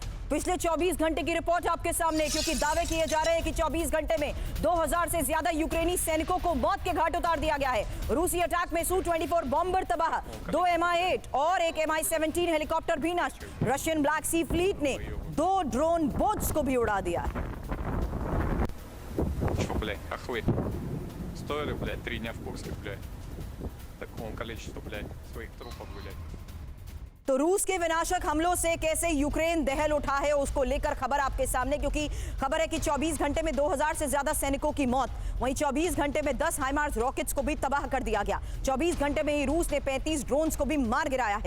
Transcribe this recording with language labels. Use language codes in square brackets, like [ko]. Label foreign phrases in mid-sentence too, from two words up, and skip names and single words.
[hi] पिछले 24 घंटे की रिपोर्ट आपके सामने, क्योंकि दावे किए जा रहे हैं कि 24 घंटे में 2000 से ज्यादा यूक्रेनी सैनिकों को मौत के घाट उतार दिया गया है। रूसी अटैक में Su-24 बॉम्बर तबाह, 2 Mi-8 और एक Mi-17 हेलीकॉप्टर भी नष्ट। रशियन ब्लैक सी फ्लीट ने 2 [en] drone boats [hi] को भी उड़ा दिया है। [ru] Чё, блядь, хохлы? Стоили, блядь, 3 дня в Курске, блядь. Такому количеству, блядь, своих трупов, блядь. [hi] तो रूस के विनाशक हमलों से कैसे यूक्रेन दहल उठा है उसको लेकर खबर आपके सामने, क्योंकि खबर है कि 24 घंटे में 2000 से ज्यादा सैनिकों की मौत, वहीं 24 घंटे में 10 हाइमार्स रॉकेट्स को भी तबाह कर दिया गया। 24 घंटे में ही रूस ने 35 ड्रोन्स को भी मार गिराया है।